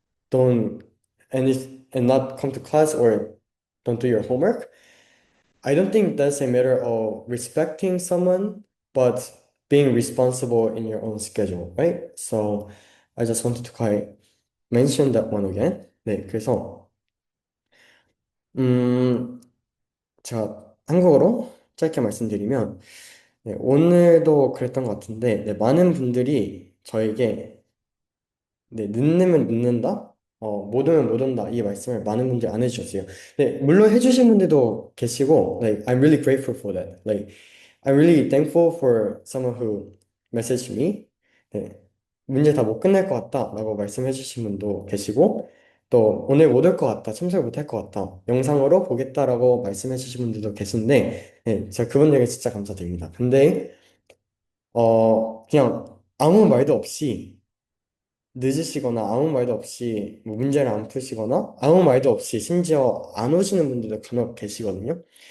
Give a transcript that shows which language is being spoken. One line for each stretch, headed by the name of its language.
English: don't and not come to class or don't do your homework, I don't think that's a matter of respecting someone, but being responsible in your own schedule, right? So I just wanted to quite mention that one again.
Korean: 네, 그래서 음, 제가 한국어로 짧게 말씀드리면 네, 오늘도 그랬던 것 같은데 네, 많은 분들이 저에게 네, 늦으면 늦는다? 못 오면 못 온다. 이 말씀을 많은 분들이 안 해주셨어요.
English: 네, 물론 해주신 분들도 계시고, like, I'm really grateful for that. Like, I'm really thankful for someone who messaged me.
Korean: 네, 문제 다 못 끝낼 것 같다. 라고 말씀해 주신 분도 계시고, 또 오늘 못 올 것 같다. 참석 못 할 것 같다. 영상으로 보겠다라고 말씀해 주신 분들도 계신데, 네, 제가 그분들에게 진짜 감사드립니다. 근데, 그냥 아무 말도 없이 늦으시거나 아무 말도 없이 뭐 문제를 안 푸시거나 아무 말도 없이 심지어 안 오시는 분들도 간혹 계시거든요.